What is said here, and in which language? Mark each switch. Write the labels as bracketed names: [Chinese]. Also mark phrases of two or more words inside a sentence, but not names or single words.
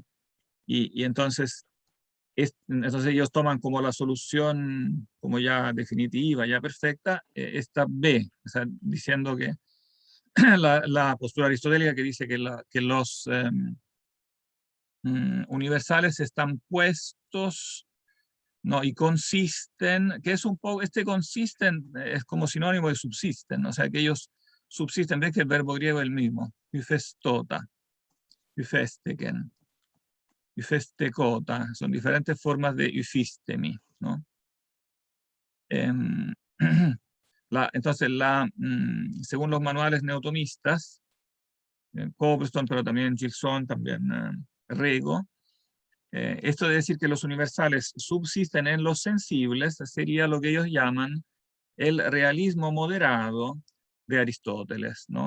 [Spanish] Y entonces ellos toman como la solución como ya definitiva, ya perfecta, esta B, o sea, diciendo que la postura aristotélica que dice que los universales están puestos, ¿no? y consisten, que es un poco, consisten es como sinónimo de subsisten, o sea, que ellos subsisten, ves que el verbo griego es el mismo, [Greek] ὑφεστῶτα, ὑφέστηκεν, ὑφεστηκότα, [Spanish] son diferentes formas de hyphistemi, ¿no? Entonces, según los manuales neotomistas, Copleston, pero también Gilson, también Rego, Esto de decir que los universales subsisten en los sensibles sería lo que ellos llaman el realismo moderado de Aristóteles, ¿no?